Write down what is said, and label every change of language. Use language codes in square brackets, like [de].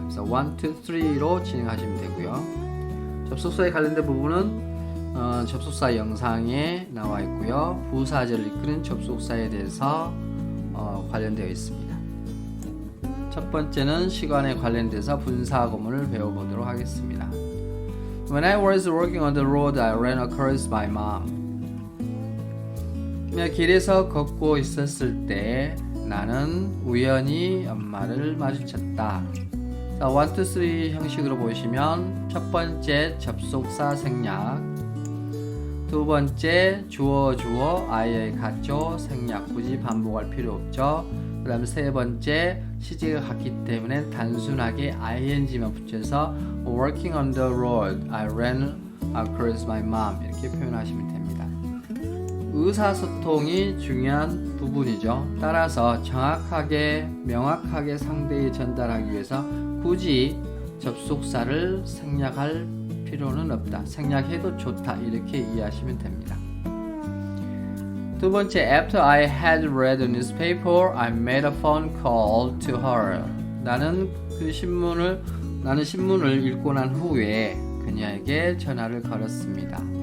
[ko] 그래서 1, 2, 3로 진행하시면 되고요. 접속사에 관련된 부분은 접속사 영상에 나와 있고요. 부사절을 이끄는 접속사에 대해서 관련되어 있습니다. 첫 번째는 시간에 관련돼서 분사 구문을 배워보도록 하겠습니다. [en] When I was walking on the road, I ran across my mom. [ko] 길에서 걷고 있었을 때 나는 우연히 엄마를 마주쳤다. 자, 1, 2, 3 형식으로 보시면 첫 번째 접속사 생략, 두 번째 주어 아이의 가조 생략, 굳이 반복할 필요 없죠. 그 다음에 세 번째 시제가 같기 때문에 단순하게 ing만 붙여서 [en] working on the road, I ran across my mom [ko] 이렇게 표현하시면 됩니다. 의사소통이 중요한 부분이죠. 따라서 정확하게 명확하게 상대에 전달하기 위해서 굳이 접속사를 생략할 필요는 없다. 생략해도 좋다. 이렇게 이해하시면 됩니다. 두 번째, [en] After I had read the newspaper, I made a phone call to her. [ko] 나는 신문을 읽고 난 후에 그녀에게 전화를 걸었습니다.